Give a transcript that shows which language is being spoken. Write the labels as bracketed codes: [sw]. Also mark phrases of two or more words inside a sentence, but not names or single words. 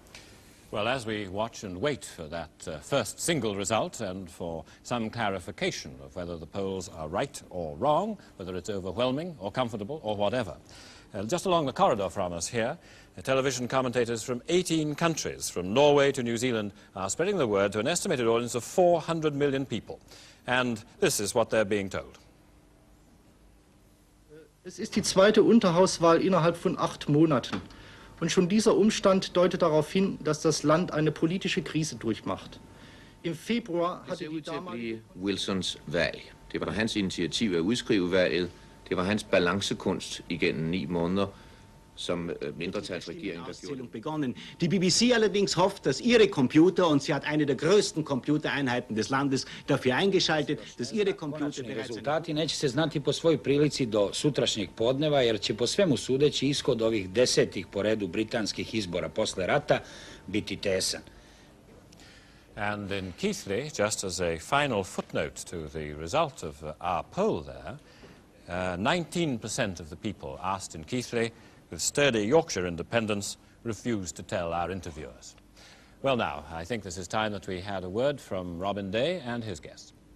[en] Well, as we watch and wait for that first single result and for some clarification of whether the polls are right or wrong, whether it's overwhelming or comfortable or whatever. Just along the corridor from us here, television commentators from 18 countries, from Norway to New Zealand, are spreading the word to an estimated audience of 400 million people. And this is what they're being told. [de] Es ist die zweite Unterhauswahl innerhalb von 8 Monaten. Und schon dieser Umstand deutet darauf hin, dass das Land eine politische Krise durchmacht. Im Februar hatte die damalige [da] Wilsons valg. Det var hans initiativ at udskrive valget. Det var hans balancekunst igennem 9 måneder som mindretalsregering [de] begonnen. Die BBC allerdings hofft, dass ihre Computer, und sie hat eine der größten Computereinheiten des Landes dafür eingeschaltet, dass ihre Computer [sr] rezultati neće se znati po svoj prilici do sutrašnjeg podneva, jer će po svemu sudeći ishod ovih 10. po redu britanskih izbora posle rata biti tesan. [en] And in Keighley, just as a final footnote to the result of our poll there, 19% of the people asked in Keighley with sturdy Yorkshire independence refused to tell our interviewers. Well now, I think this is time that we had a word from Robin Day and his guest.